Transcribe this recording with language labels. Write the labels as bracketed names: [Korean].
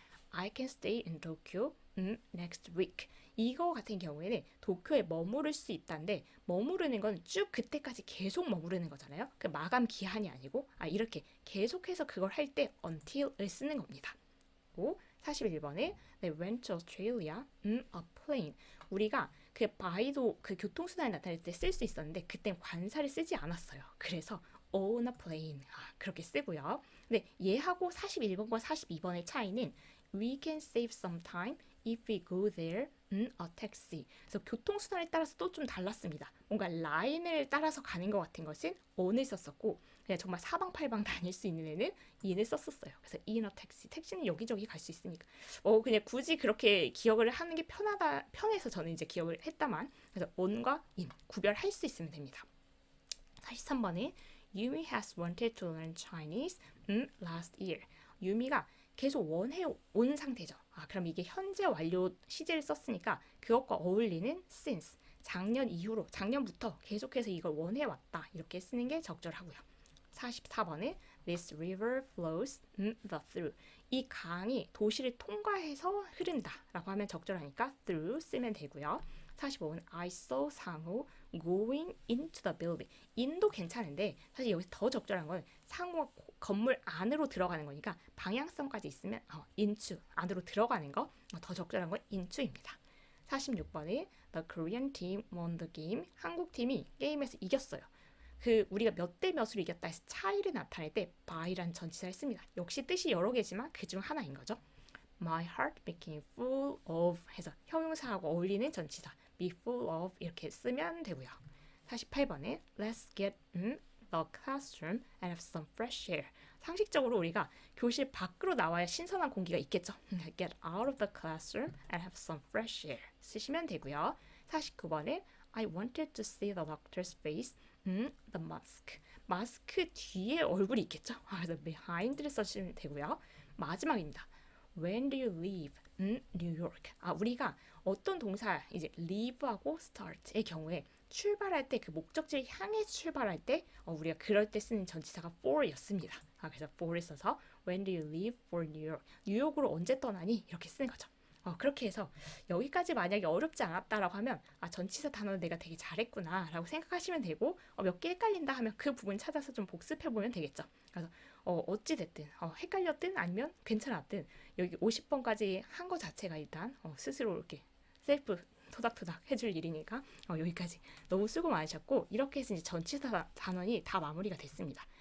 [English] I can stay in Tokyo next week. [Korean] 이거 같은 경우에는 도쿄에 머무를 수 있다는데 머무르는 건 쭉 그때까지 계속 머무르는 거잖아요. 그 마감 기한이 아니고 이렇게 계속해서 그걸 할 때 until을 쓰는 겁니다. 41번에 [English] they went to Australia a plane. [Korean] 우리가 그 by도 그 교통수단을 나타낼 때 쓸 수 있었는데 그땐 관사를 쓰지 않았어요. 그래서 [English] on a plane [Korean] 그렇게 쓰고요. 근데 얘하고 41번과 42번의 차이는 [English] we can save some time if we go there a taxi. [Korean] 그래서 교통수단에 따라서 또 좀 달랐습니다. 뭔가 라인을 따라서 가는 것 같은 것은 on을 썼었고 그냥 정말 사방팔방 다닐 수 있는 애는 in을 썼었어요. [English] 그래서 in a taxi. [Korean] 택시는 여기저기 갈 수 있으니까 그냥 굳이 그렇게 기억을 하는 게 편해서 저는 이제 기억을 했다만 그래서 on과 in 구별할 수 있으면 됩니다. 43번에 [English] Yumi has wanted to learn Chinese last year. [Korean] 유미가 계속 원해 온 상태죠. 그럼 이게 현재 완료 시제를 썼으니까 그것과 어울리는 since. 작년부터 계속해서 이걸 원해 왔다. 이렇게 쓰는 게 적절하고요. 44번에 [English] This river flows the through. [Korean] 이 강이 도시를 통과해서 흐른다 라고 하면 적절하니까 through 쓰면 되고요. [English] 45번 I saw 상호 going into the building. [Korean] in도 괜찮은데 사실 여기서 더 적절한 건 상호가 건물 안으로 들어가는 거니까 방향성까지 있으면 into 안으로 들어가는 거 더 적절한 건 into입니다. 46번에 [English] The Korean team won the game. [Korean] 한국 팀이 게임에서 이겼어요. 우리가 몇 대 몇으로 이겼다 해서 차이를 나타낼 때 by란 전치사를 씁니다. 역시 뜻이 여러 개지만 그중 하나인 거죠. [English] My heart became full of [Korean] 해서 형용사하고 어울리는 전치사 be full of 이렇게 쓰면 되고요. 48번에 [English] Let's get the classroom and have some fresh air. [Korean] 상식적으로 우리가 교실 밖으로 나와야 신선한 공기가 있겠죠. [English] Get out of the classroom and have some fresh air [Korean] 쓰시면 되고요. 49번에 [English] I wanted to see the doctor's face. the mask. [Korean] 마스크 뒤에 얼굴이 있겠죠? 그래서 behind를 써주시면 되고요. 마지막입니다. [English] When do you leave? New York. [Korean] 우리가 어떤 동사 이제 leave하고 start의 경우에 출발할 때 그 목적지를 향해 출발할 때 우리가 그럴 때 쓰는 전치사가 for였습니다. 그래서 for을 써서 [English] When do you leave for New York? [Korean] 뉴욕으로 언제 떠나니? 이렇게 쓰는 거죠. 그렇게 해서 여기까지 만약에 어렵지 않았다라고 하면 전치사 단어는 내가 되게 잘했구나 라고 생각하시면 되고 몇 개 헷갈린다 하면 그 부분 찾아서 좀 복습해보면 되겠죠. 그래서 어찌됐든 헷갈렸든 아니면 괜찮았든 여기 50번까지 한 거 자체가 일단 스스로 이렇게 셀프 토닥토닥 해줄 일이니까 여기까지 너무 수고 많으셨고 이렇게 해서 이제 전치사 단원이 다 마무리가 됐습니다.